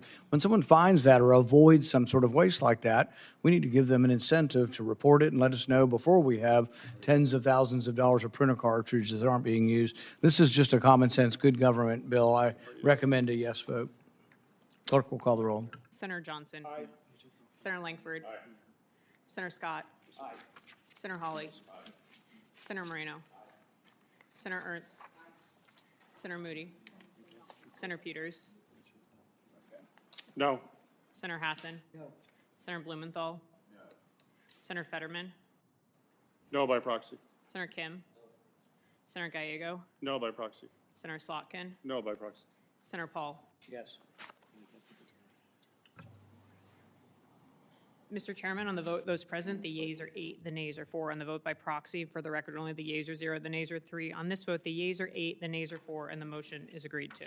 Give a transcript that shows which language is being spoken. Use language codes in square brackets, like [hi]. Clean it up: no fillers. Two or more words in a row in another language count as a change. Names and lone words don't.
[en] When someone finds that or avoids some sort of waste like that, we need to give them an incentive to report it and let us know before we have tens of thousands of dollars of printer cartridges that aren't being used. This is just a common sense, good government bill. I recommend a yes vote. Clerk will call the roll. Senator Johnson. Aye. Senator Langford. Aye. Senator Scott. Aye. Senator Hawley. Aye. Senator Moreno. Aye. Senator Ernst. Senator Moody. Senator Peters. No. Senator Hassan. No. Senator Blumenthal. No. Senator Fetterman. No by proxy. Senator Kim. Senator Gallego. No by proxy. Senator Slotkin. No by proxy. Senator Paul. Yes. Mr. Chairman, on the vote, those present, the yeas are 8, the nays are 4. On the vote by proxy, for the record only, the yeas are 0, the nays are 3. On this vote, the yeas are 8, the nays are 4, and the motion is agreed to.